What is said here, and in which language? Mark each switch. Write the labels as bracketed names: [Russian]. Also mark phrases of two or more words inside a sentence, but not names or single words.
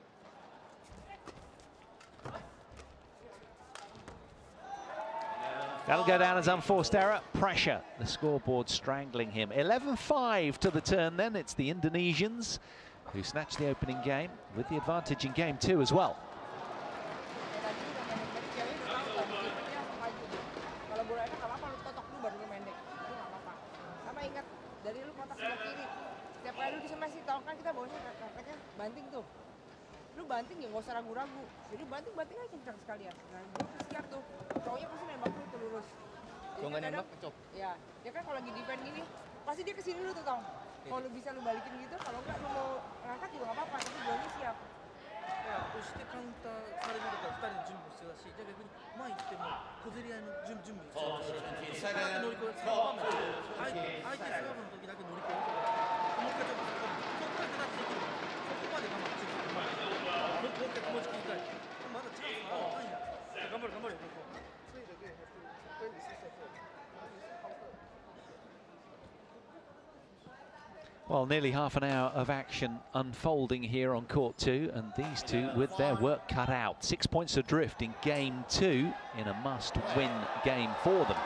[English] That'll go down as unforced error. Pressure, the scoreboard strangling him. 11-5 to the turn then. It's the Indonesians who snatched the opening game with the advantage in game 2 as well. [Indonesian] Kalau bola enak nggak apa-apa, lu totok dulu baru lu pendek, itu nggak apa-apa. Sama ingat, dari lu kotak sebelah kiri, setiap kali lu dismash tau kan kita bawahnya kakaknya banting tuh. Lu banting ya nggak usah ragu-ragu, jadi banting aja kencang sekalian. Nah dia siap tuh, cowoknya pasti nembak lu tuh lurus. Kalau nggak nembak kecop. Ya, dia kan kalau lagi defend gini, pasti dia kesini dulu tuh tong. Kalau lu bisa lu balikin gitu, kalau nggak lu mau ngangkat juga nggak apa-apa, tapi bolanya siap. [Japanese] 押してカウンターされるとか2人の準備も必要だし、じゃあ逆に前行っても小競り合いの準備も必要だし、そこだけ乗り越える、その場面で相手サーブの時だけ乗り越えるとか、もう一回ちょっとそこから形できるから、そこまで我慢してるもう一回気持ち切り替えて、まだチャンスあるんや、頑張れ頑張れ。 [English] Well, nearly half an hour of action unfolding here on court 2, and these two with their work cut out. 6 points adrift in game 2 in a must-win game for them.